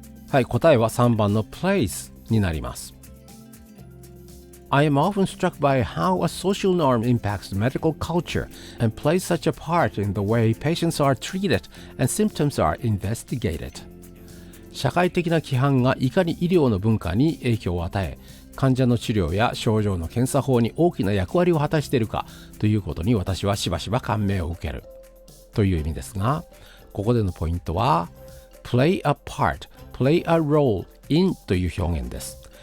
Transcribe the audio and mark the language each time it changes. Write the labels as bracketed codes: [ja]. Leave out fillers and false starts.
[ja] はい、答えは3番の place になります。 [en] I am often struck by how a social norm impacts medical culture and plays such a part in the way patients are treated and symptoms are investigated。 [ja] 社会的な規範がいかに医療の文化に影響を与え、患者の治療や症状の検査法に大きな役割を果たしているかということに私はしばしば感銘を受けるという意味ですが、ここでのポイントは [en] play a part、play a role in [ja] という表現です。